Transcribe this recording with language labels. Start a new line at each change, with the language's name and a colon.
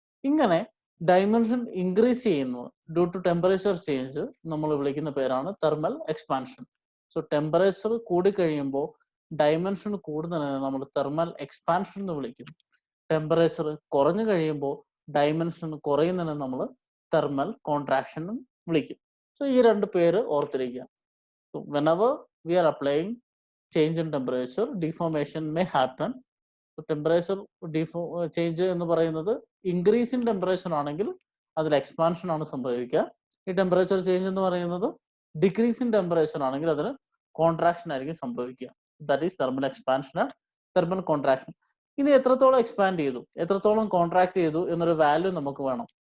Malayalam: ഇങ്ങനെ dimension increase ചെയ്യുന്നത് due to temperature change നമ്മൾ വിളിക്കുന്ന പേരാണ് thermal expansion. So temperature കൂടിക്കഴിയുമ്പോൾ dimension കൂടുന്നതിനെ നമ്മൾ തെർമൽ എക്സ്പാൻഷൻ എന്ന് വിളിക്കും. ടെമ്പറേച്ചർ കുറഞ്ഞു കഴിയുമ്പോൾ ഡയമെൻഷൻ കുറയുന്നതിനെ നമ്മൾ തെർമൽ കോൺട്രാക്ഷൻ വിളിക്കും. സോ ഈ രണ്ട് പേര് ഓർത്തിരിക്കുക.
English: whenever we are applying change in temperature, deformation may happen.
Malayalam: Temperature change എന്ന് പറയുന്നത് ഇൻക്രീസ് ഇൻ ടെമ്പറേച്ചർ ആണെങ്കിൽ അതിൽ എക്സ്പാൻഷൻ ആണ് സംഭവിക്കുക. ഈ ടെമ്പറേച്ചർ ചേഞ്ച് എന്ന് പറയുന്നത് ഡിക്രീസ് ഇൻ ടെമ്പറേച്ചർ ആണെങ്കിൽ അതിന് കോൺട്രാക്ഷൻ ആയിരിക്കും സംഭവിക്കുക.
English: That is thermal expansion and thermal contraction.
Malayalam: ഇനി എത്രത്തോളം എക്സ്പാൻഡ് ചെയ്തു, എത്രത്തോളം കോൺട്രാക്ട് ചെയ്തു എന്നൊരു വാല്യൂ നമുക്ക് വേണം.